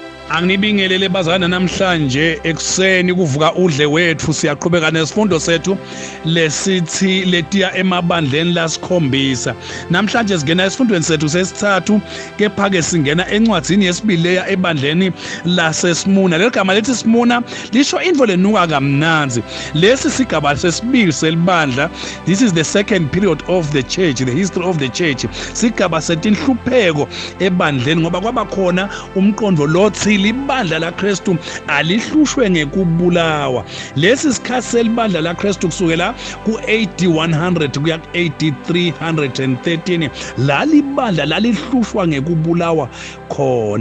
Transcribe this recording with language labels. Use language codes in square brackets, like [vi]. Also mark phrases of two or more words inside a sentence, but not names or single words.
[ss] Anginibingelele bazana namhlanje ekuseni kuvuka udle wethu siyaqhubeka nesifundo sethu lesithi letiya emabandleni lasikhombisa. Namhlanje singena esifundweni sethu sesithathu kepha ke singena encwadzini yesibili leya ebandleni laseSmuna. Leli gama lethi Smuna lisho indvo lenuka kamnanzi. Lesi sigaba sesibili selibandla. [en] This is the second period of the church, the history of the church. [ss] Sigaba setinhlupheko ebandleni ngoba kwaba khona umqondo lothi libandla laKristu alihlushwe ngekubulawa. Lesi sikhathi selibandla laKristu kusukela ku-AD 100 kuya ku-AD 313 lalibandla lalihlushwa ngekubulawa khona.